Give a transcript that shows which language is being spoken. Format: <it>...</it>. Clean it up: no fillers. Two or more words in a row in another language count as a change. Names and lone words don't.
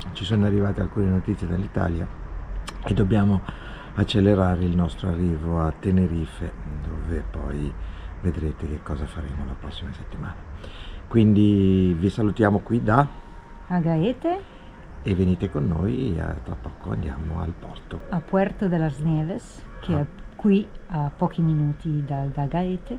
<it>Ci sono arrivate alcune notizie dall'Italia e dobbiamo accelerare il nostro arrivo a Tenerife, dove poi vedrete che cosa faremo la prossima settimana. Quindi vi salutiamo qui da Agaete, e venite con noi, tra poco andiamo al porto. a Puerto de las Nieves, che è qui a pochi minuti da Agaete.</it>